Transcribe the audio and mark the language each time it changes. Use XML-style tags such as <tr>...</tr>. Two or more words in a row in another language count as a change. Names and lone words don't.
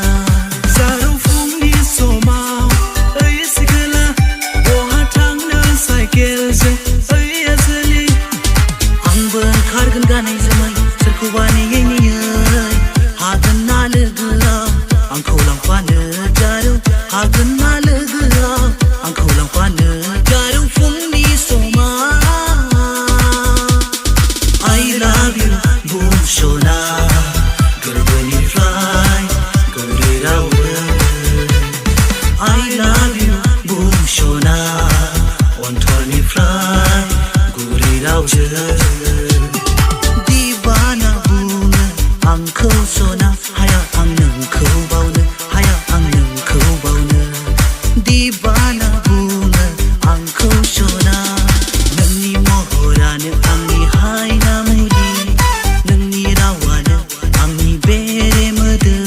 <brx>जारौ फुंनि समाव ओइ सिखोला बहा थांनो साइकेलजों ओइ आजोलि आंबो ओंखारगोन गानै जोमै सोरखौबा नेयै नेयै हागोन ना लोगोआव आंखौ लांफानो जारौ हागोन ना लोगोआव आंखौ लांफानो जारौ फुंनि समाव</brx> <en>I love you</en> <brx>बुं सना गोरबोनिफ्राय गोदै रावै</brx> <en>I love you</en> <brx>बुं सना अन्तरनिफ्राय गुरै रावजों दिवाना बुङो आंखौ सना हाया आं नोंखौ बावनो हाया आं नोंखौ बावनो दिवाना बुङो आंखौ सना नोंनि महरानो आंनि हायना मुलि नोंनि रावानो आंनि बेरे मोदोम</brx>